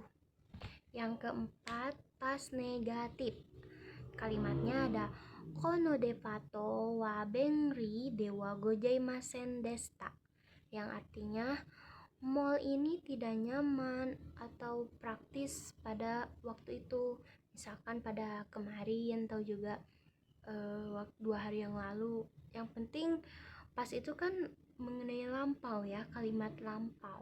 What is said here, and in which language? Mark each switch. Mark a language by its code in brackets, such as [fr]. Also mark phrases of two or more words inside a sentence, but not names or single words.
[id] Yang keempat pas negatif, kalimatnya ada [ja] このデパートは便利ではございませんでした, [id] yang artinya mall ini tidak nyaman atau praktis pada waktu itu, misalkan pada kemarin atau juga 2 hari yang lalu. Yang penting pas itu kan mengenai lampau ya, kalimat lampau.